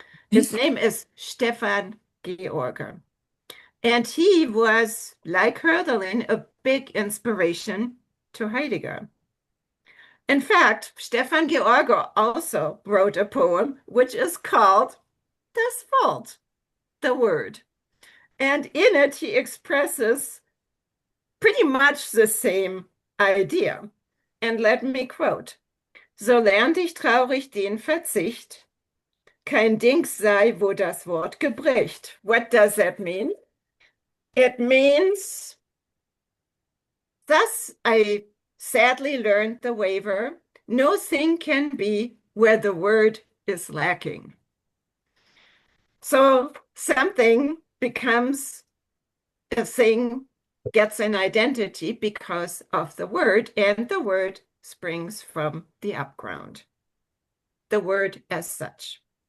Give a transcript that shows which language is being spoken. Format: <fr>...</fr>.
<en>His name is Stefan George. And he was, like Hölderlin, a big inspiration to Heidegger. In fact, Stefan George also wrote a poem which is called Das Wort, the word. And in it, he expresses pretty much the same idea. And let me quote:</en> <de>So lernt ich traurig den Verzicht, kein Dings sei, wo das Wort gebricht.</de> <en>What does that mean? It means, thus I sadly learned the waver, no thing can be where the word is lacking. So something becomes a thing, gets an identity because of the word, and the word springs from the upground, the word as such.</en>